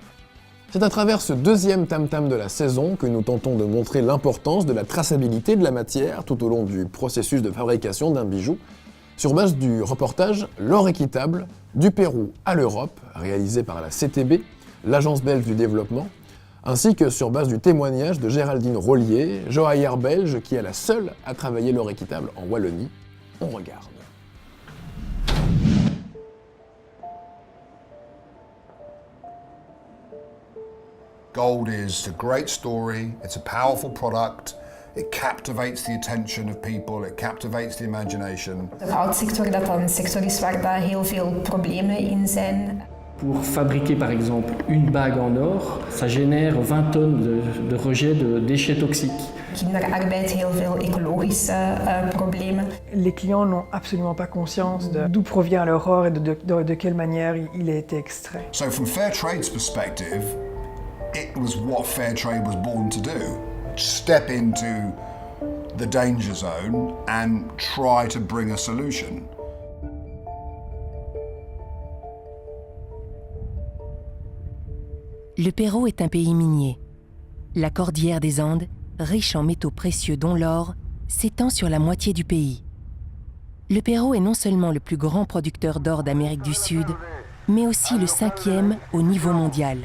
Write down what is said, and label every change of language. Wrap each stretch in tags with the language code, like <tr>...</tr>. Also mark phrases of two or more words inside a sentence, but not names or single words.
<fr>C'est à travers ce deuxième tam-tam de la saison que nous tentons de montrer l'importance de la traçabilité de la matière tout au long du processus de fabrication d'un bijou, sur base du reportage L'or équitable, du Pérou à l'Europe, réalisé par la CTB, l'Agence belge du développement, ainsi que sur base du témoignage de Géraldine Rollier, joaillière belge qui est la seule à travailler l'or équitable en Wallonie. On regarde.</fr> <en>Gold is a great story, it's a powerful product, it captivates the attention of people, it captivates the imagination.</en> <nl>De goudsector dat een sector is waar daar heel veel problemen in zijn.</nl> <fr>Pour fabriquer par exemple une bague en or, ça génère 20 tonnes de rejet de déchets toxiques.</fr> <nl>Kinderarbeid, heel veel ecologische problemen.</nl> <fr>Les clients n'ont absolument pas conscience d'où provient leur or et de quelle manière il a été extrait.</fr> <en>So from Fairtrade's perspective, it was what Fairtrade was born to do. Step into the danger zone and try to bring a solution.</en> <fr>Le Pérou est un pays minier. La cordillère des Andes, riche en métaux précieux dont l'or, s'étend sur la moitié du pays. Le Pérou est non seulement le plus grand producteur d'or d'Amérique du Sud, mais aussi le 5e au niveau mondial.</fr>